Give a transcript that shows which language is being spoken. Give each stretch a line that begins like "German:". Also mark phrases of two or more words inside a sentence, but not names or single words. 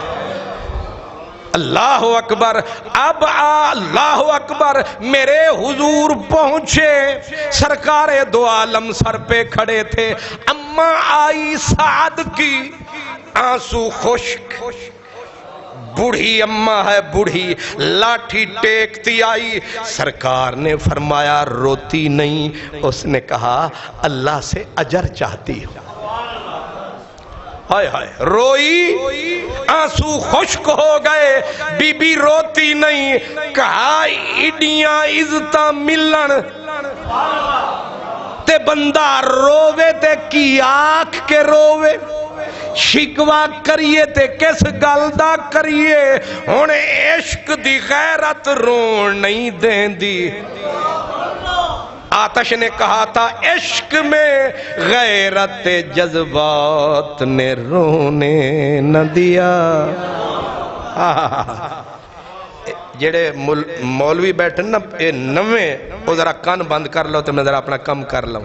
Urdu: اللہ اکبر، اب اللہ اکبر، میرے حضور پہنچے، سرکار دو عالم سر پہ کھڑے تھے، اماں آئی سعد کی، آنسو خشک، بوڑھی اماں ہے، بوڑھی، لاٹھی ٹیکتی آئی، سرکار نے فرمایا روتی نہیں، اس نے کہا اللہ سے اجر چاہتی ہوں۔ ہائے ہائے، روئی، آنسو خشک ہو گئے، بی بی روتی نہیں، کہا
Punjabi: ایڈیاں عزتاں ملن تے بندہ رووے تے کی آنکھ کے رووے، شکوا کریے تے کس گل دا کریے، ہن عشق دی غیرت رون نہیں دین دی۔
Urdu: آتش نے کہا تھا عشق میں غیرت جذبات نے رونے نہ دیا۔
Punjabi: جڑے مولوی بیٹھے نا نویں،
Urdu: وہ ذرا کان بند کر لو تو میں ذرا اپنا کم کر لوں۔